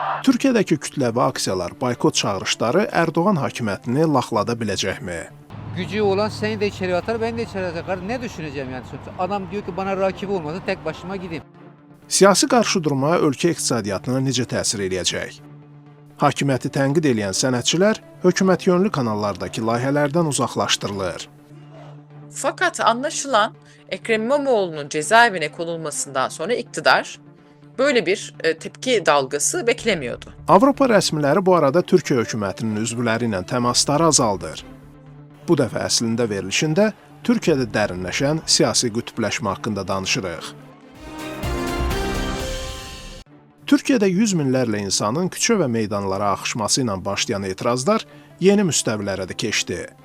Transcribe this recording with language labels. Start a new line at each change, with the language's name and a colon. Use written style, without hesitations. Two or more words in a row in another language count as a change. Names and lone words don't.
Azerbaijani: Türkiyədəki kütləvi aksiyalar, boykot çağırışları Erdoğan hakimiyyətini laxlada biləcəkmi?
Turkish: Gücü olan seni de içeri atar, beni de içeri atar. Ne düşüneceğim yani sonuçta? Adam diyor ki bana rakibi olmasa tek başıma gideyim.
Azerbaijani: Siyasi qarşıdurma ölkə iqtisadiyyatına necə təsir eləyəcək? Hakimiyyəti tənqid edən sənətçilər hökumət yönlü kanallardakı layihələrdən uzaqlaşdırılır.
Turkish: Fakat anlaşılan Ekrem İmamoğlu'nun cezaevine konulmasından sonra iktidar böyle bir tepki dalgası beklemiyordu.
Azerbaijani: Avropa rəsmiləri bu arada Türkiyə hökumətinin üzvləri ilə təmasları azaldır. Bu dəfə əslində verilişində Türkiyədə dərinləşən siyasi qütbləşmə haqqında danışırıq. Türkiyədə yüz minlərlə insanın küçə və meydanlara axışması ilə başlayan etirazlar yeni müstəvilərə də keçdi.